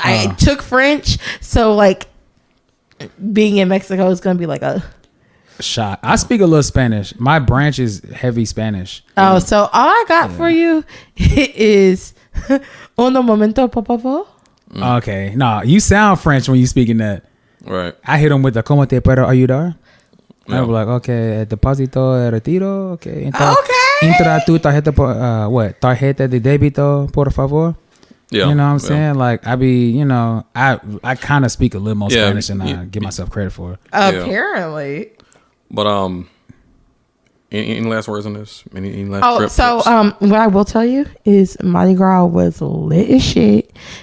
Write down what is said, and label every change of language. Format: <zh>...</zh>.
<en>I took French, so like being in Mexico is gonna be like a shot. I speak a little Spanish. My branch is heavy Spanish. Oh, so all I got for you is</en> <es>uno momento, por favor.</es> <en>Okay, no, you sound French when you speaking that. Right. I hit them with the</en> <es>"Cómo te puedo ayudar?"</es> <en>Yeah. I was like, okay,</en> <es>depósito, retiro,</es> <en>okay.</en> <es>Entra tu tarjeta tarjeta de débito, por favor.</es> <en>Yeah. You know what I'm saying? Like I be, I kind of speak a little more Spanish than I give myself credit for. Apparently. But any last words on this? Any last trips? What I will tell you is Mardi Gras was lit as shit.</en>